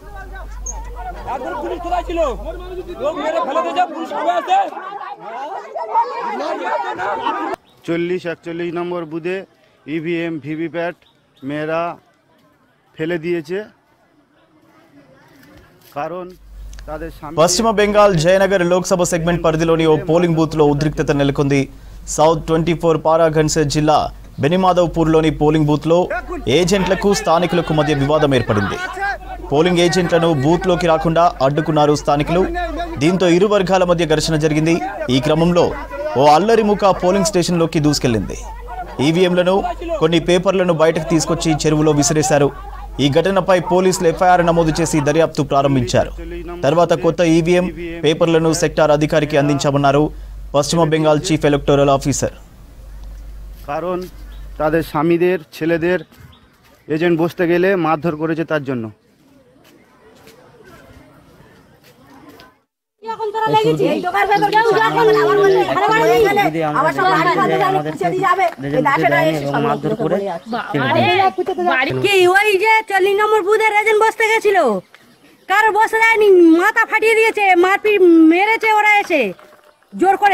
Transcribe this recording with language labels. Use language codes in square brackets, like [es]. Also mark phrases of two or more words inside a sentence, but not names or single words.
[bn] 40-41 নম্বর বুথে [en] EVM VVPAT [bn] মেয়েরা ফেলে দিয়েছে, কারণ [te] పశ్చిమ బెంగాల్ జయనగర్ లోక్సభ సెగ్మెంట్ పరిధిలోని ఓ [en] polling booth [te] లో ఉద్రిక్తత నెలకొంది. సౌత్ 24 పారాగన్స్ జిల్లా బెనిమాధవ్పూర్లోని [en] polling booth [te] లో ఏజెంట్లకు స్థానికులకు మధ్య వివాదం ఏర్పడింది. పోలింగ్ ఏజెంట్లను బూత్ లోకి రాకుండా అడ్డుకున్నారు స్థానికులు. దీంతో ఇరు వర్గాల మధ్య ఘర్షణ జరిగింది. ఈ క్రమంలో ఓ అల్లరి ముఖ [en] polling station [te] లోకి దూసుకెళ్లింది. ఈవీఎంలను కొన్ని పేపర్లను బయటకు తీసుకొచ్చి చెరువులో విసిరేశారు. ఈ ఘటనపై పోలీసులు ఎఫ్ఐఆర్ నమోదు చేసి దర్యాప్తు ప్రారంభించారు. తర్వాత కొత్త ఈవీఎం పేపర్లను సెక్టార్ అధికారికి అందించామన్నారు పశ్చిమ బెంగాల్ [en] chief electoral officer. [bn] কারণ তাদের স্বামীদের ছেলেদের এজেন্ট বসতে গেলে মারধর করেছে, তার জন্য। বসতে গেছিল, কারো বসে যায়নি, মাথা ফাটিয়ে দিয়েছে, মারপিট মেরেছে ওরা এসে জোর করে।